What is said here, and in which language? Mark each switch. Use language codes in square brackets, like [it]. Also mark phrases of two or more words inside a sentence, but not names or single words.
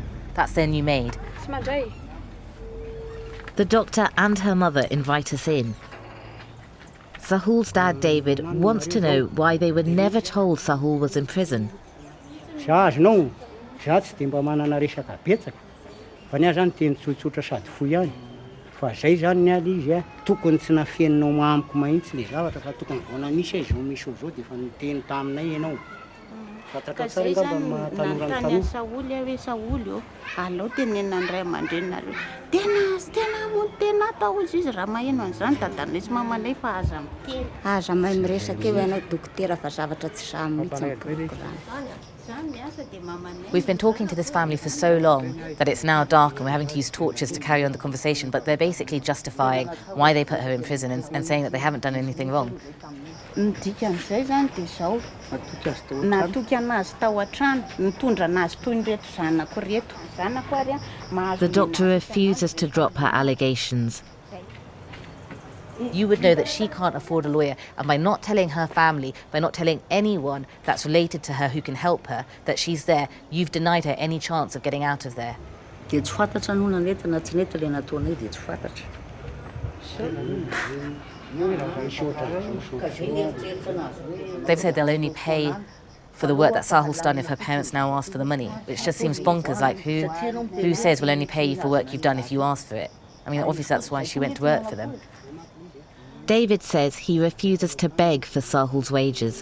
[en] That's their new maid. The doctor and her mother invite us in. Sahul's dad, David, wants to know why they were never told Sahul was in prison. [mg] Za azonao, za tsy dia mba manana resaka betsaka. Fa ny ahy zany teny tsotsotra sady fohy ihany. Fa zay zany ny aly izy tokony tsy nafeninao mamiko mahitsy le zavatra fa tokony vao misy zao misy zao dia fa niteny taminay ianao. Ka zay zany nanontany Saoly hoe Saoly alao tenenina andray aman-drenareo. Tena atao izy raha maheno an'izany dadanay sy mamanay fa aza miteny. Aza mahay miresaka eo ianao dokotera fa zavatra tsy sahy mihitsy mikorana. [en] We've been talking to this family for so long that it's now dark and we're having to use torches to carry on the conversation, but they're basically justifying why they put her in prison and saying that they haven't done anything wrong. [mg] Dikan'izay zany dia zao natoky anazy tao an-trano nitondra anazy toy ny reto zanako reto zanako ary mahazo. [en] The doctor refuses to drop her allegations. You would know that she can't afford a lawyer, and by not telling her family, by not telling anyone that's related to her who can help her, that she's there, you've denied her any chance of getting out of there. [mg] Dia tsy fantatra no nanentana tsy nety ilay nataonay dia tsy fantatra. [en] They've said they'll only pay for the work that Sahul's done if her parents now ask for the money, which just seems bonkers. Like, who says we'll only pay you for work you've done if you ask for it? I mean, obviously that's why she went to work for them. David says he refuses to beg for Sahul's wages.